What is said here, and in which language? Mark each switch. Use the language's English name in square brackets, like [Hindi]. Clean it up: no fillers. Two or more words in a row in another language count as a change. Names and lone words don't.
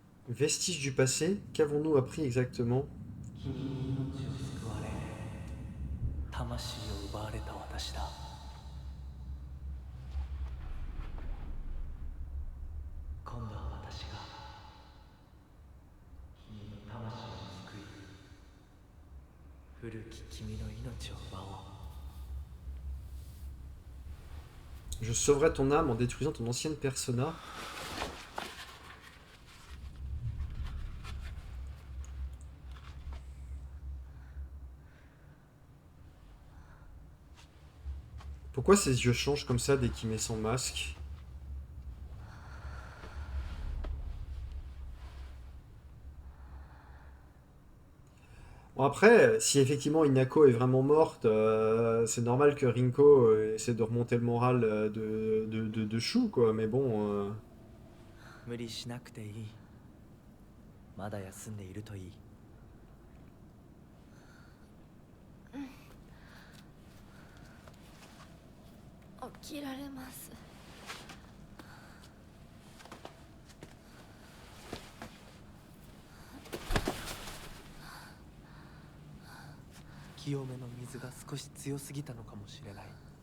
[French] Vestige du passé, qu'avons-nous appris exactement? [Japanese] 君に命を救われ魂を奪われた私だ。今度は私が君の魂を救い古き君の命を奪おう。 [French] Je sauverai ton âme en détruisant ton ancienne persona. Pourquoi ses yeux changent comme ça dès qu'il met son masque? Bon après, si effectivement Inako est vraiment morte, c'est normal que Rinko essaie de remonter le moral de Shu, quoi. Mais bon, [Japanese] 無理しなくていい。まだ休んでいるといい。起きられます。清めの水が少し強すぎたのかもしれない。